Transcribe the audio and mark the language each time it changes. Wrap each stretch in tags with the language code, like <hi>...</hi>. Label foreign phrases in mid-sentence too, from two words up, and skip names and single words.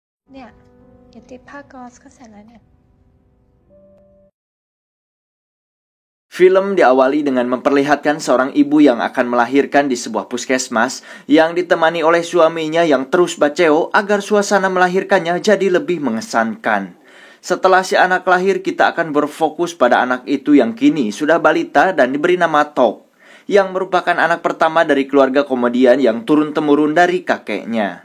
<th>เนี่ยเดี๋ยวติดผ้าก๊อซก็เสร็จแล้วเนี่ย</th> <id>Film diawali dengan memperlihatkan seorang ibu yang akan melahirkan di sebuah puskesmas yang ditemani oleh suaminya yang terus baceo agar suasana melahirkannya jadi lebih mengesankan. Setelah si anak lahir, kita akan berfokus pada anak itu yang kini sudah balita dan diberi nama Tok, yang merupakan anak pertama dari keluarga komedian yang turun-temurun dari kakeknya.</id>